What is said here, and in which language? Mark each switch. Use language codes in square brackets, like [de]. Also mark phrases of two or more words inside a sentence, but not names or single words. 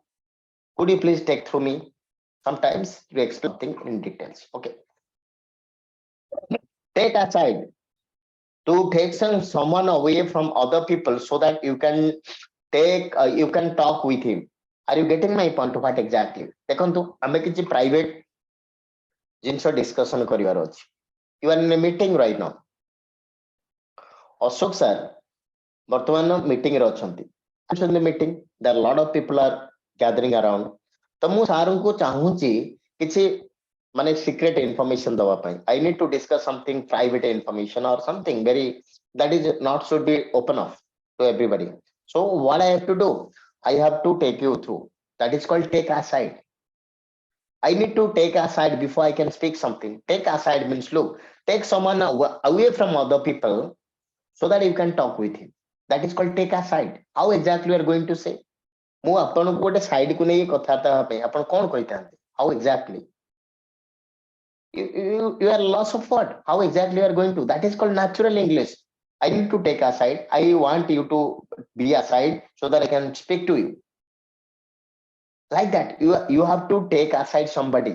[en] Could you please take through me? Sometimes you explain something in details. Okay. Take aside, to take someone away from other people so that you can take you can talk with him. Are you getting my point? What exactly? [or] ଦେଖନ୍ତୁ ଆମେ କିଛି private ଜିନିଷ discussion କରିବାର ଅଛି. [en] You are in a meeting right now. [or] ଅଶୋକ sir ବର୍ତ୍ତମାନ meeting ରେ ଅଛନ୍ତି. [en] In the meeting, there are a lot of people are gathering around. [or] ତ ମୁଁ ସାର୍ ଙ୍କୁ ଚାହୁଁଛି କିଛି ମାନେ [en] secret information [or] ଦବା ପାଇଁ. [en] I need to discuss something private information or something very that is not should be open up to everybody. So what I have to do? I have to take you through. That is called take aside. I need to take aside before I can speak something. Take aside means look, take someone away from other people so that you can talk with him. That is called take aside. How exactly you are going to say? [or] ମୁଁ ଆପଣଙ୍କୁ ଗୋଟେ ସାଇଡ୍ କୁ ନେଇ କଥାବାର୍ତ୍ତା ହେବା ପାଇଁ ଆପଣ କଣ କହିଥାନ୍ତି? [en] How exactly? You are loss of what? How exactly you are going to? That is called natural English. I need to take aside. I want you to be aside so that I can speak to you. Like that, you have to take aside somebody.